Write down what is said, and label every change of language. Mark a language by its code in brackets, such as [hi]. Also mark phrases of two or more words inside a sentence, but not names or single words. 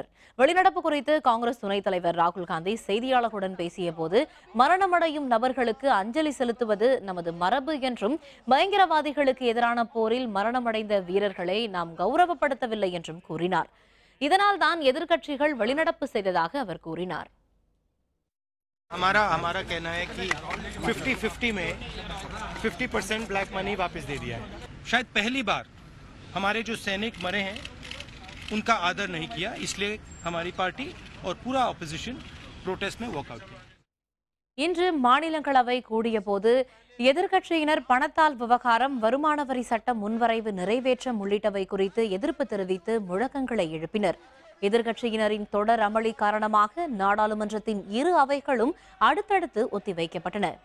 [ta] வெளிநடப்பு குறித்து காங்கிரஸ் துணைத் தலைவர் ராகுல் காந்தி செய்தியாளர்களுடன் பேசிய போது மரணமடையும் நபர்களுக்கு அஞ்சலி செலுத்துவது நமது மரபு என்றும் பயங்கரவாதிகளுக்கு எதிரான போரில் மரணமடைந்த வீரர்களை நாம் கௌரவப்படுத்தவில்லை என்றும் கூறினார். இதனால் தான் எதிர்க்கட்சிகள் வெளிநடப்பு செய்ததாக அவர் கூறினார். [hi] हमारा कहना है कि 50-50 में 50% [en] black money [hi] वापस दे दिया है। शायद पहली बार हमारे जो सैनिक मरे हैं उनका आदर नहीं किया, इसलिए हमारी पार्टी और पूरा [en] opposition protest [hi] में वॉकआउट किया। [ta] இன்று மாநிலங்களவை கூடியபோது எதிர்க்கட்சியினர் பணத்தால் விவகாரம், வருமான வரி சட்ட முன்வரைவு நிறைவேற்றம் உள்ளிட்டவை குறித்து எதிர்ப்பு தெரிவித்து முழக்கங்களை எழுப்பினர். எதிர்க்கட்சியினரின் தொடர் அமளி காரணமாக நாடாளுமன்றத்தின் இரு அவைகளும் அடுத்தடுத்து ஒத்திவைக்கப்பட்டன.